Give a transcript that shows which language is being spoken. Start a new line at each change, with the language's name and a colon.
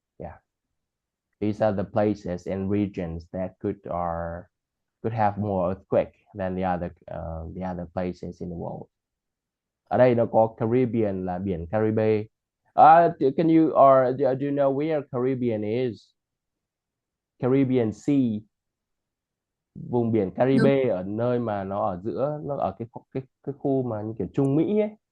English: Yeah, these are the places and regions that could have more earthquake than the other places in the world.
Vietnamese: Ở đây nó có Caribbean là biển Caribe.
English: Can you or do you know where Caribbean is?
Vietnamese: Caribbean Sea, vùng biển
English: No,
Vietnamese: Caribe ở nơi mà nó ở giữa, nó ở cái khu mà như kiểu Trung Mỹ ấy.